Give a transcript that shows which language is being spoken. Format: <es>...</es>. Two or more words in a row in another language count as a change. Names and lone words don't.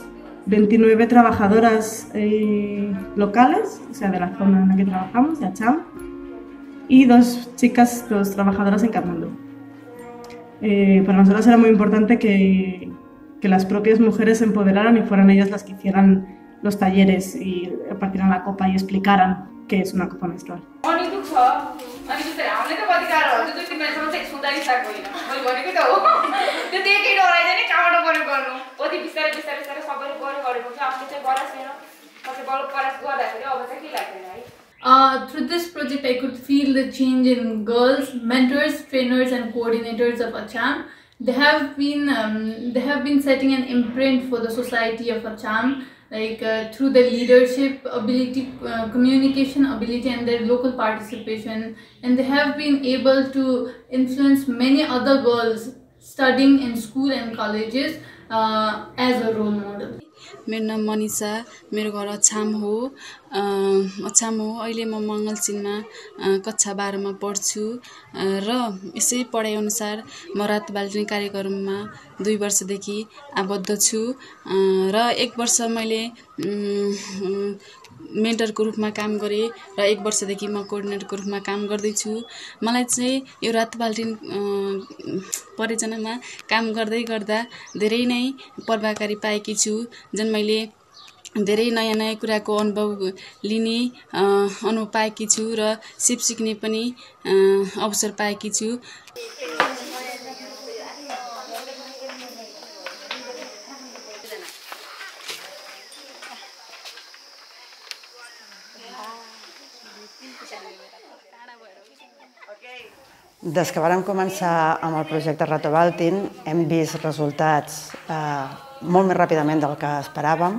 <es>29 trabajadoras locales, o sea, de la zona en la que trabajamos, de Acham, y dos trabajadoras en Katmandú. Para nosotros era muy importante que las propias mujeres se empoderaran y fueran ellas las que hicieran los talleres y partieran la copa y explicaran qué es una copa menstrual.</es> <en>Through this project, I could feel the change in girls, mentors, trainers, and coordinators of Acham. They have been setting an imprint for the society of Acham, through their leadership ability, communication ability, and their local participation. And they have been able to influence many other girls studying in school and colleges as a role model.</en> <ne>मेरो नाम मनिषा, मेरो घर अछाम हो। अहिले म मङ्गलचिनमा कक्षा 12 मा पढ्छु र यसै पढाइअनुसार म रात बाल्टिन कार्यक्रममा 2 वर्षदेखि आबद्ध छु र 1 वर्ष मैले मेन्टरको रूपमा काम गरेँ र 1 वर्षदेखि म कोअर्डिनेटरको रूपमा काम गर्दैछु। मलाई चाहिँ यो रात बाल्टिन परियोजनामा काम गर्दै गर्दा धेरै नै प्रभावकारी पाएकी छु। जुन मैले धेरै नयाँ कुराको अनुभव पाएकी छु र सिक्ने पनि अवसर पाएकी छु।</ne> <ca>Des que vàrem començar amb el projecte Rato Baltin hem vist resultats molt més ràpidament del que esperàvem.</ca>